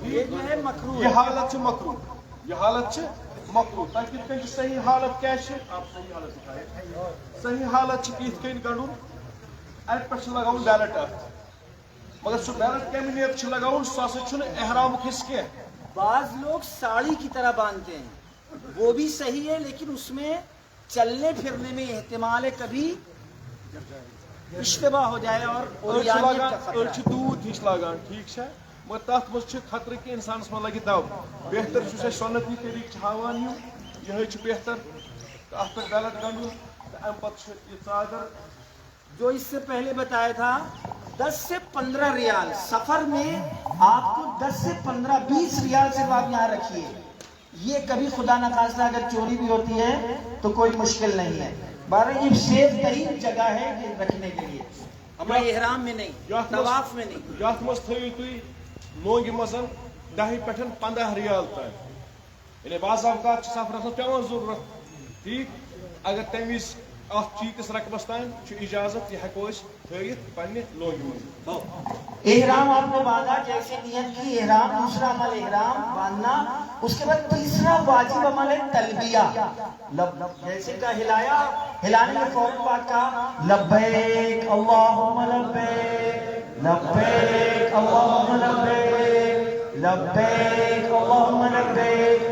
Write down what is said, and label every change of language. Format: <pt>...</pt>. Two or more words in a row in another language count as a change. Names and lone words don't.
<ks>یہ حالت چھِ مکروٗہ، یہ حالت چھِ مکروٗہ. تۄہہِ کِتھ کٔنۍ چھِ صحیح حالت کیٛاہ چھِ؟ صحیح حالت چھِ یِتھ کٔنۍ کڑُن، اتہِ پٮ۪ٹھ چھُ لگاوُن بیلٹ اتھ. مگر سُہ بیلٹ کمہِ نیت چھُ لگاوُن سُہ ہسا چھُنہٕ احرامُک حصہٕ کینٛہہ.</ks> <ur>بعض لوگ ساڑی کی طرح باندھتے ہیں، وہ بھی صحیح ہے، لیکن اس میں چلنے پھرنے میں احتمال ہے کبھی اشتباہ ہو جائے اور</ur> <ks>أڑۍ چھِ دوٗد ہِش لاگان. ٹھیک چھا؟ مگر تتھ منٛز چھُ خطرٕ کہِ انسانس منٛز لگہِ دب. بہتر چھُ اَسہِ سۄنتی طریٖقہٕ چھِ ہاوان یِہوٚے چھُ بہتر. تہٕ اتھ پٮ۪ٹھ بیلٹ گنٛڈُن تہٕ امہِ پتہٕ چھُ یہِ ژادر.</ks> <ur>جو اس سے پہلے بتایا تھا 10 سے 15 ریال سفر میں آپ کو 10 سے 15 20 ریال صرف آپ یہاں رکھیے. یہ کبھی خدا نخواستہ اگر چوری بھی ہوتی ہے تو کوئی مشکل نہیں ہے. بارہ یہ سیف ترین جگہ ہے یہ رکھنے کے لیے، ہمارے احرام میں نہیں، طواف میں نہیں.</ur> <ks>یتھ منٛز تھٲیِو تُہۍ لونگہِ منٛز 10 پٮ۪ٹھ 15 ریال تام. یعنی بعض اوقات چھِ سفرس منٛز پیٚوان ضروٗرت. ٹھیک، اگر تمہِ وِزِ اتھ چیٖتِس رقمس تام چھُ اجازت، یہ ہیٚکو أسۍ تھٲیِتھ پننہِ لونگہِ منٛز.</ks> <ur>احرام آپ نے باندھا، جیسے نیت کی احرام، دوسرا عمل احرام باندھنا. اس کے بعد تیسرا واجب عمل ہے تلبیہ. جیسے کا ہلایا، ہلانے کے فوراً بعد کہا</ur> <ar>لبیک اللہم لبیک، لبیک اللہم لبیک، لبیک اللہم لبیک.</ar>